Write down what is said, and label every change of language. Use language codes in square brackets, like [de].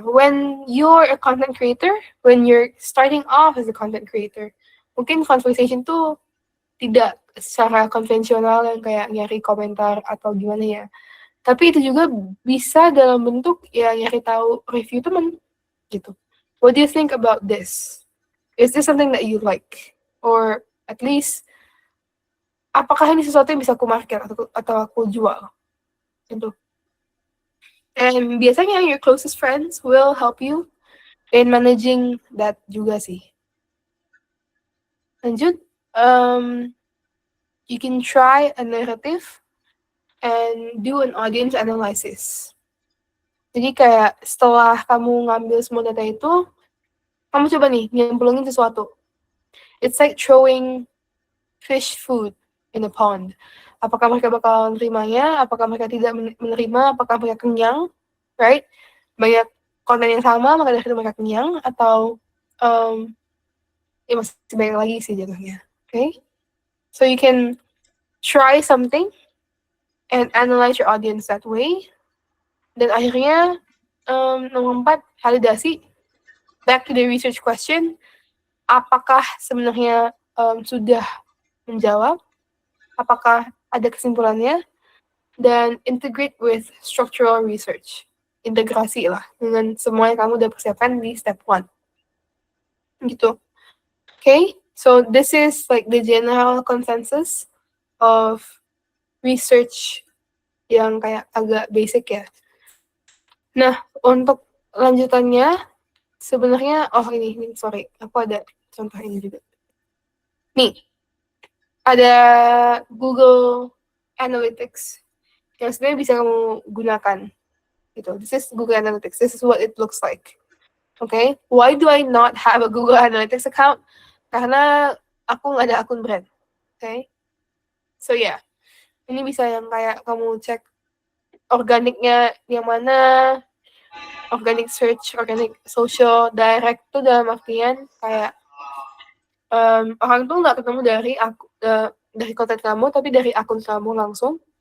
[en] When you're a content creator, when you're starting off as a content creator, [id] mungkin conversation tuh tidak secara konvensional yang kayak nyari komentar atau gimana ya. Tapi itu juga bisa dalam bentuk ya nyari tahu review temen gitu. [en] What do you think about this? Is this something that you like? Or at least, [id] apakah ini sesuatu yang bisa aku market atau aku jual? [en] Gitu. And [id] biasanya [en] your closest friends will help you in managing that [id] juga sih. Lanjut, [en] you can try a narrative and do an audience analysis. [id] Jadi kayak setelah kamu ngambil semua data itu, kamu coba nih nyemplungin sesuatu. [en] It's like throwing fish food in a pond. [id] Apakah mereka bakal menerimanya? Apakah mereka tidak menerima? Apakah mereka kenyang? Right? Banyak konten yang sama, maka dari itu mereka kenyang. Atau ya masih banyak lagi sih jatuhnya. [en] Okay? So you can try something and analyze your audience that way. [id] Dan akhirnya nomor 4, validasi. [en] Back to the research question, [id] apakah sebenarnya sudah menjawab? Apakah ada kesimpulannya? Dan [en] integrate with structural research. [id] Integrasi lah dengan semua yang kamu udah persiapkan di step 1. [en] Gitu. Okay? So this is like the general consensus of research [id] yang kayak agak basic ya. Nah, untuk lanjutannya sebenarnya ini sorry, aku ada contoh ini juga. Nih, ada Google Analytics yang sebenarnya bisa kamu gunakan. Gitu. [en] This is Google Analytics. This is what it looks like. Okay? Why do I not have a Google Analytics account? [id] Karena aku nggak ada akun brand. Okay? So yeah, ini bisa yang kayak kamu cek organiknya yang mana, organic search, organic social, direct tuh dalam artian kayak orang tuh nggak ketemu dari konten kamu, tapi dari akun kamu langsung.